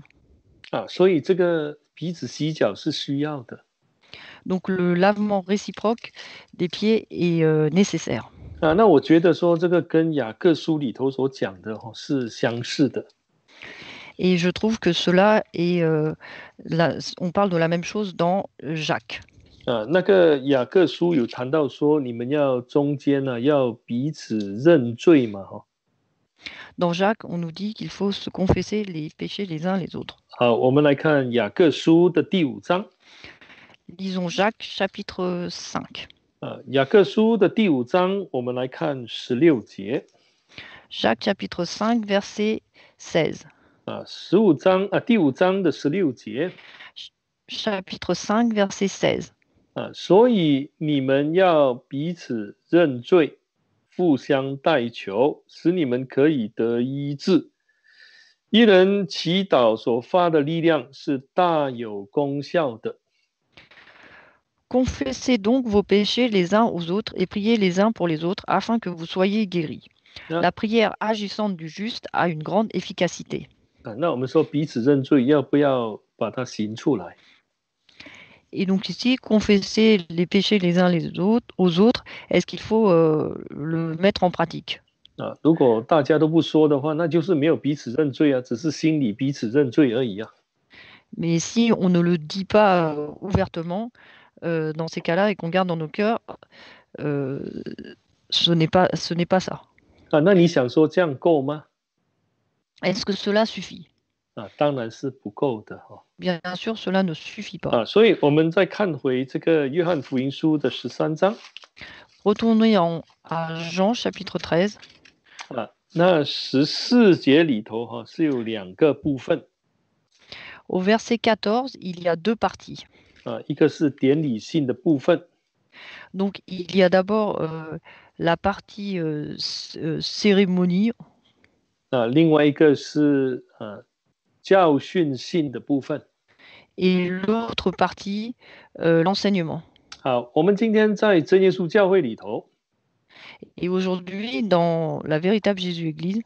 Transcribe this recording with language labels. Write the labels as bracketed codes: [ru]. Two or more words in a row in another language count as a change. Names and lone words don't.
[zh] 所以这个彼此洗脚是需要的。 [fr] Donc le lavement réciproque des pieds est nécessaire. [zh] 那我觉得说这个跟雅各书里头所讲的是相似的。 [fr] Et je trouve que cela est, on parle de la même chose dans Jacques. [zh] 那个雅各书有谈到说，你们要中间要彼此认罪嘛， [fr] Dans Jacques, on nous dit qu'il faut se confesser les péchés les uns les autres. [zh] 好，我们来看雅各书的第5章。 [fr] Lisons Jacques chapitre 5. [zh] 雅各书的第5章，我们来看16节。 [fr] Jacques chapitre 5 verset 16. [zh] 15 章第5章的16节。 [fr] Chapitre 5 verset 16. [zh] 所以你们要彼此认罪，互相代求，使你们可以得医治。一人祈祷所发的力量是大有功效的。 [fr] Confessez donc vos péchés les uns aux autres et priez les uns pour les autres afin que vous soyez guéris. La prière agissante du juste a une grande efficacité. [zh] 那我们说彼此认罪，要不要把它行出来？ [fr] Et donc ici, confesser les péchés les uns aux autres, est-ce qu'il faut le mettre en pratique? [zh] 如果大家都不说的话，那就是没有彼此认罪只是心里彼此认罪而已 [fr] Mais si on ne le dit pas ouvertement, dans ces cas-là, et qu'on garde dans nos cœurs, ce n'est pas ça. [zh] 那你想说这样够吗？ [fr] Est-ce que cela suffit? [zh] 当然是不够的 [fr] Bien sûr, cela ne suffit pas. [zh] 所以我们再看回这个约翰福音书的13章。 [fr] Retournez à Jean chapitre 13. [zh] 那14节里头是有2个部分。 [fr] Au verset 14, il y a 2 parties. [zh] 一个是典礼性的部分。 [fr] Donc il y a d'abord la partie cérémonie. [zh] 另外一个是教训性的部分。 [fr] Et l'autre partie, l'enseignement. [zh] 好，我们今天在真耶稣教会里头。 [fr] Et aujourd'hui, dans la véritable Jésus Église,